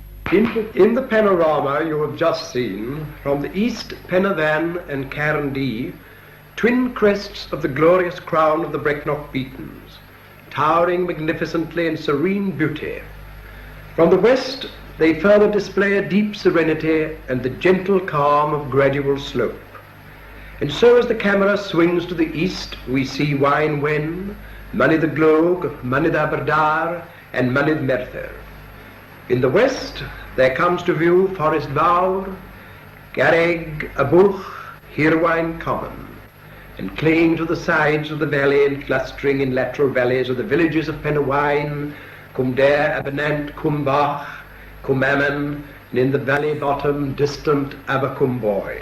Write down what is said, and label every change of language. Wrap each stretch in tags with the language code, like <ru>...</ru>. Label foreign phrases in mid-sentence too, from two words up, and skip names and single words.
<en>In the panorama you have just seen, from the east Penarvan and Carndee, twin crests of the glorious crown of the Brecknock Beacons, towering magnificently in serene beauty. From the west they further display a deep serenity and the gentle calm of gradual slope. And so as the camera swings to the east, we see Waun Wen, Mynydd y Glog, Mynydd Aberdare, and Mynydd Merthyr. In the west there comes to view Forest Fawr, Garreg, Abwch, Hirwaun Common, and clinging to the sides of the valley and clustering in lateral valleys are the villages of Penarwaun, Cumdare, Abernant, Cumbach, Cumaman, and in the valley bottom distant Abercumboy.</en>